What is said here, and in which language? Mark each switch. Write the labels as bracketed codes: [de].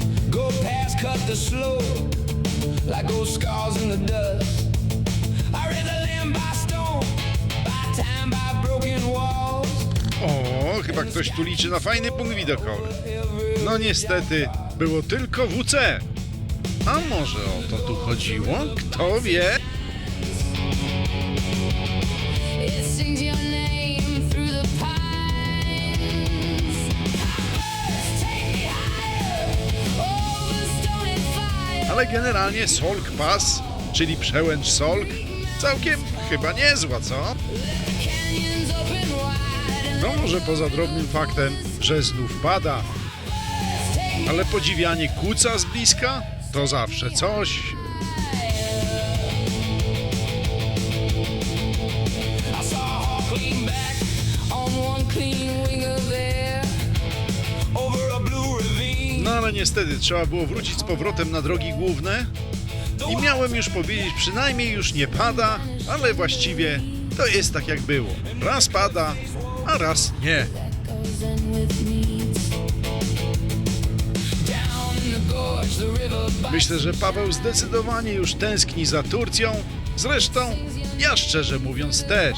[en] Go past, cut the slope, like old scars in the dust. I read the land by stone, by time, by broken walls. [pl] O, chyba ktoś tu liczy na fajny punkt widokowy. No niestety, było tylko WC. A może o to tu chodziło? Kto wie? [en] It sings your name through the pines. Take me higher over stone and fire. [pl] Ale generalnie Solk Pass, czyli przełęcz Solk, całkiem chyba niezła, co? [en] Canyons open wide and [pl] No może poza drobnym faktem, że znów pada. Ale podziwianie kuca z bliska to zawsze coś. [en] I saw a hawk lean back on one clean wing of air. over a blue ravine. [pl] No ale niestety trzeba było wrócić z powrotem na drogi główne i miałem już powiedzieć, przynajmniej już nie pada, ale właściwie to jest tak jak było. Raz pada, a raz nie. [en] Goes in with needs. Down in the gorge, the river by [pl] Myślę, że Paweł zdecydowanie już tęskni za Turcją. Zresztą ja szczerze mówiąc też.